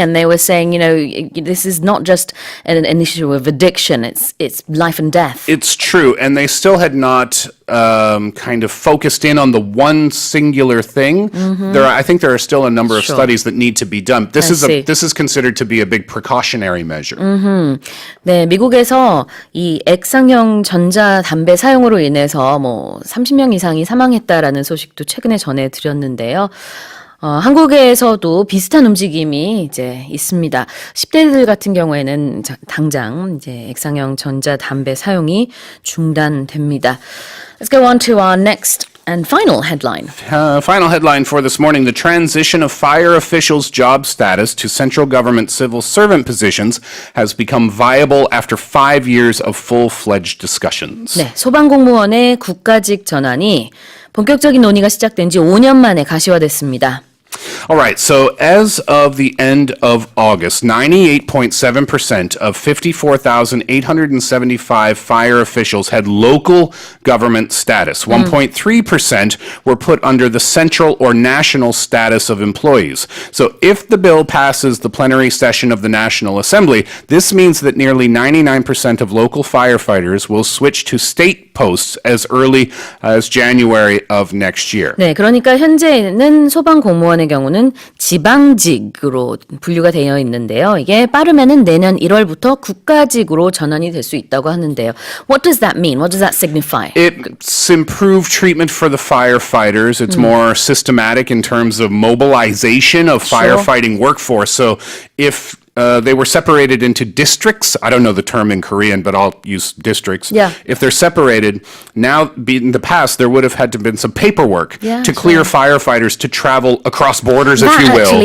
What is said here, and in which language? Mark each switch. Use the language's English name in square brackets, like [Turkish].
[English] And they were saying, this is not just an issue of addiction, it's life and death. It's true, and they still had not kind of focused in on the one singular thing. I think there are still a number of studies that need to be done. This is considered to be a big precautionary measure. [Korean] 네, 미국에서 이 액상형 전자 담배 사용으로 인해서 30명 이상이 사망했다라는 소식도 최근에 전해드렸는데요. 한국에서도 비슷한 움직임이 이제 있습니다. 10대들 같은 경우에는 당장 이제 액상형 전자 담배 사용이 중단됩니다. [English] Let's go on to our next and final headline. Final headline for this morning: the transition of fire officials' job status to central government civil servant positions has become viable after 5 years of full-fledged discussions. [Korean] 네, 소방공무원의 국가직 전환이 본격적인 논의가 시작된 지 5년 만에 가시화됐습니다. [English] All right, so as of the end of August, 98.7% of 54,875 fire officials had local government status. 1.3% were put under the central or national status of employees. So if the bill passes the plenary session of the National Assembly, this means that nearly 99% of local firefighters will switch to state posts as early as January of next year. [Korean] 네, 그러니까 현재는 소방공무원의 경우는 지방직으로 분류가 되어 있는데요. 이게 빠르면은 내년 1월부터 국가직으로 전환이 될 수 있다고 하는데요. [English] What does that mean? What does that signify? It's improved treatment for the firefighters. It's more systematic in terms of mobilization of firefighting workforce. So if they were separated into districts. I don't know the term in Korean, but I'll use districts. Yeah. If they're separated, now in the past, there would have had to been some paperwork to clear firefighters to travel across borders, if you will.